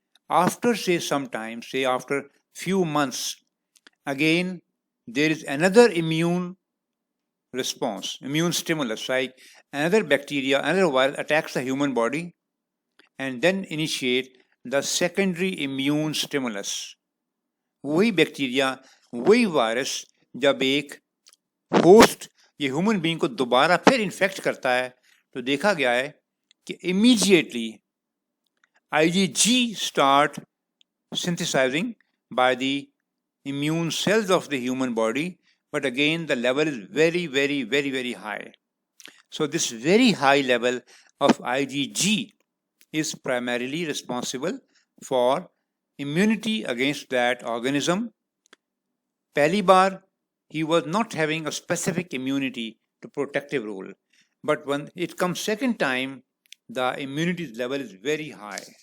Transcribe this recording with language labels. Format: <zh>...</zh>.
<en>After say some time, say after few months, again there is another immune response, immune stimulus, like another bacteria, another virus attacks the human body and then initiate the secondary immune stimulus.</en> <ur>وہی bacteria وہی virus جب ایک host یہ human being کو دوبارہ پھر in fact کرتا ہے تو دیکھا گیا ہے کہ immediately</ur> <en>IgG start synthesizing by the immune cells of the human body, but again the level is very high. So this very high level of IgG is primarily responsible for immunity against that organism.</en> <ur>Pehli baar</ur> <en>he was not having a specific immunity to protective role, but when it comes second time, the immunity level is very high.</en>